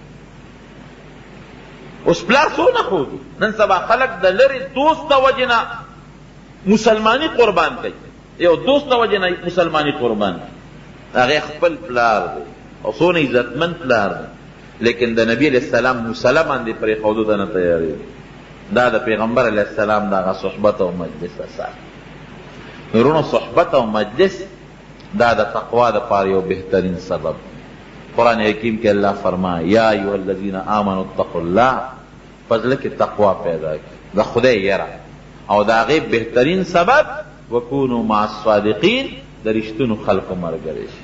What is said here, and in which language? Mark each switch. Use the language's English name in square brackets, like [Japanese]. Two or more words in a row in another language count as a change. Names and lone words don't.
[Pashto] اوس پلار څونه ښودي، نن سبا خلک د لرې دوست د وجې نه مسلماني قربان کوي، یو دوست د وجې نه مسلماني قربان کوي. هغې خپل پلار دی او څونه عزتمن پلار دی، لیکن د نبی [Arabic] علیه السلام [Pashto] مسله باندې پرېښودو ته نه تیارېږي. دا د پیغمبر [Arabic] علیه السلام [Pashto] د هغه صحبت او مجلس اثر. نورونو صحبت او مجلس دا د تقوا د پاره یو بهترین سبب. قرآن حکیم کې الله فرمایي [Arabic] یا ایها الذین آمنوا اتقوا الله، [Pashto] فضله کې تقوا پیدا کړي، د خدای یره، او د هغې بهترین سبب [Arabic] وکونوا مع الصادقین، [Pashto] د رښتونو خلقو ملګری شي.